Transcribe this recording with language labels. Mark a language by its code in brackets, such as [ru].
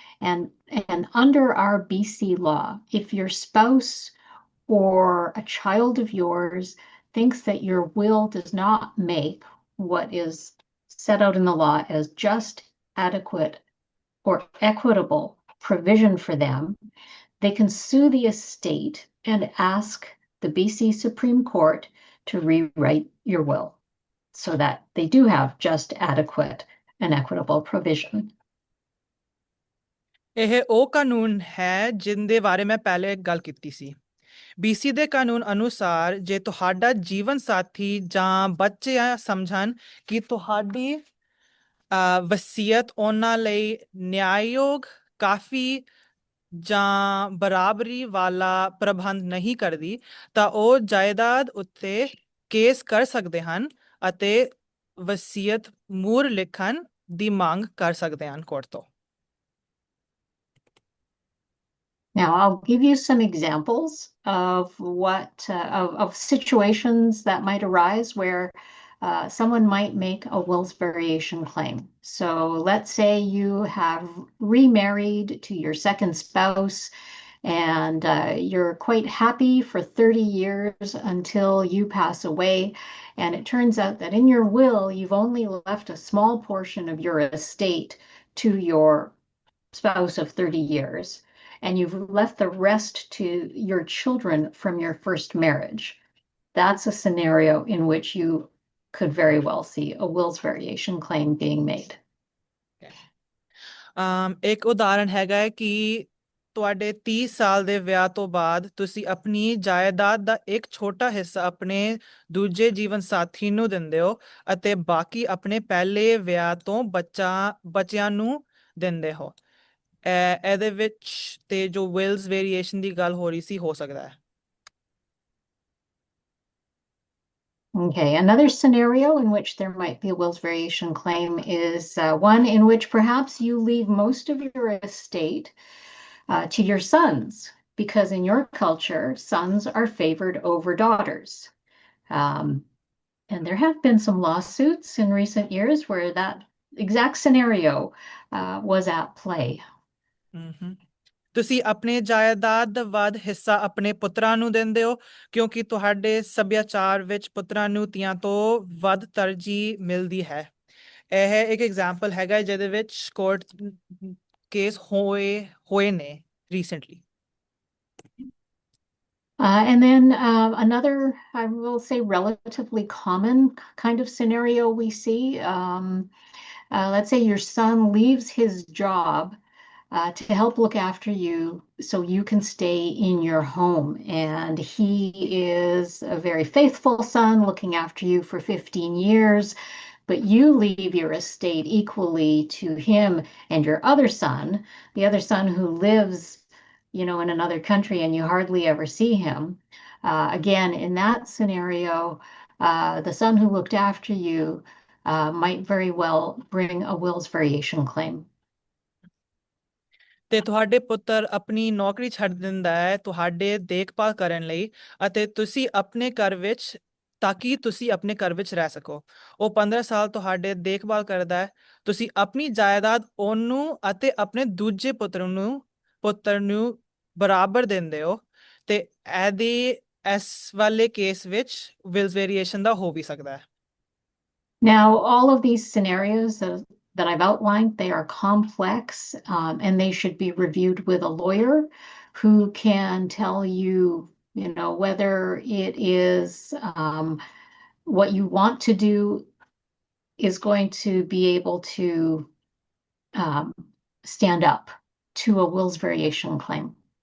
[en] And under our BC law, if your spouse or a child of yours thinks that your will does not make what is set out in the law as just, adequate, or equitable provision for them, they can sue the estate and ask the BC Supreme Court to rewrite your will so that they do have just, adequate, and equitable provision. [pa] ਇਹ ਉਹ ਕਾਨੂੰਨ ਹੈ ਜਿੰਦੇ ਬਾਰੇ ਮੈਂ ਪਹਿਲੇ ਗੱਲ ਕੀਤੀ ਸੀ। BC ਦੇ ਕਾਨੂੰਨ ਅਨੁਸਾਰ ਜੇ ਤੁਹਾਡਾ ਜੀਵਨ ਸਾਥੀ ਜਾਂ ਬੱਚੇ ਸਮਝਣ ਕਿ ਤੁਹਾਡੀ ਵਸੀਅਤ ਉਹਨਾਂ ਲਈ ਨਿਆਂਯੋਗ, ਕਾਫੀ ਜਾਂ ਬਰਾਬਰੀ ਵਾਲਾ ਪ੍ਰਬੰਧ ਨਹੀਂ ਕਰਦੀ, ਤਾਂ ਉਹ ਜਾਇਦਾਦ ਉੱਤੇ ਕੇਸ ਕਰ ਸਕਦੇ ਹਨ ਅਤੇ ਵਸੀਅਤ ਮੁਹਰ ਲਿਖਣ ਦੀ ਮੰਗ ਕਰ ਸਕਦੇ ਹਨ ਕੋਰਟ ਤੋਂ। [en] Now, I'll give you some examples of of situations that might arise where someone might make a wills variation claim. So let's say you have remarried to your second spouse, and you're quite happy for 30 years until you pass away. And it turns out that in your will, you've only left a small portion of your estate to your spouse of 30 years. And you've left the rest to your children from your first marriage. That's a scenario in which you could very well see a wills variation claim being made. [pa] ਇੱਕ ਉਦਾਹਰਣ ਹੈਗਾ ਹੈ ਕਿ ਤੁਹਾਡੇ 30 ਸਾਲ ਦੇ ਵਿਆਹ ਤੋਂ ਬਾਅਦ ਤੁਸੀਂ ਆਪਣੀ ਜਾਇਦਾਦ ਦਾ ਇੱਕ ਛੋਟਾ ਹਿੱਸਾ ਆਪਣੇ ਦੂਜੇ ਜੀਵਨ ਸਾਥੀ ਨੂੰ ਦਿੰਦੇ ਹੋ ਅਤੇ ਬਾਕੀ ਆਪਣੇ ਪਹਿਲੇ ਵਿਆਹ ਤੋਂ ਬੱਚਿਆਂ ਨੂੰ ਦਿੰਦੇ ਹੋ। ਇਹਦੇ ਵਿੱਚ ਤੇ ਜੋ wills variation ਦੀ ਗੱਲ ਹੋ ਰਹੀ ਸੀ ਹੋ ਸਕਦਾ ਹੈ। [en] Okay, another scenario in which there might be a wills variation claim is one in which perhaps you leave most of your estate to your sons, because in your culture, sons are favored over daughters. And there have been some lawsuits in recent years where that exact scenario was at play. [pa] ਤੁਸੀਂ ਆਪਣੇ ਜਾਇਦਾਦ ਦਾ ਵੱਧ ਹਿੱਸਾ ਆਪਣੇ ਪੁੱਤਰਾਂ ਨੂੰ ਦਿੰਦੇ ਹੋ ਕਿਉਂਕਿ ਤੁਹਾਡੇ ਸੱਭਿਆਚਾਰ ਵਿੱਚ ਪੁੱਤਰਾਂ ਨੂੰ ਧੀਆਂ ਤੋਂ ਵੱਧ ਤਰਜੀਹ ਮਿਲਦੀ ਹੈ। ਇਹ ਇੱਕ ਐਗਜ਼ਾਮਪਲ ਹੈਗਾ ਜਿਹਦੇ ਵਿੱਚ ਕੋਰਟ ਕੇਸ ਹੋਏ ਨੇ [en] recently. And then another, I will say, relatively common kind of scenario we see. Let's say your son leaves his job to help look after you so you can stay in your home. And he is a very faithful son looking after you for 15 years, but you leave your estate equally to him and your other son, the other son who lives, in another country and you hardly ever see him. Again, in that scenario, the son who looked after you might very well bring a wills variation claim. [pa] ਤੇ ਤੁਹਾਡੇ ਪੁੱਤਰ ਆਪਣੀ ਨੌਕਰੀ ਛੱਡ ਦਿੰਦਾ ਹੈ ਤੁਹਾਡੇ ਦੇਖਭਾਲ ਕਰਨ ਲਈ ਅਤੇ ਤੁਸੀਂ ਆਪਣੇ ਘਰ ਵਿੱਚ ਤਾਂ ਕਿ ਤੁਸੀਂ ਆਪਣੇ ਘਰ ਵਿੱਚ ਰਹਿ ਸਕੋ। ਉਹ 15 ਸਾਲ ਤੁਹਾਡੇ ਦੇਖਭਾਲ ਕਰਦਾ ਹੈ। ਤੁਸੀਂ ਆਪਣੀ ਜਾਇਦਾਦ ਉਹਨੂੰ ਅਤੇ ਆਪਣੇ ਦੂਜੇ ਪੁੱਤਰ ਨੂੰ ਬਰਾਬਰ ਦਿੰਦੇ ਹੋ ਤੇ ਇਸ ਵਾਲੇ ਕੇਸ ਵਿੱਚ ਵਿਲਸ ਵੇਰੀਏਸ਼ਨ ਦਾ ਹੋ ਵੀ ਸਕਦਾ ਹੈ। [en] Now, all of these scenarios that I've outlined, they are complex, and they should be reviewed with a lawyer who can tell you, whether it is what you want to do is going to be able to stand up to a wills variation claim.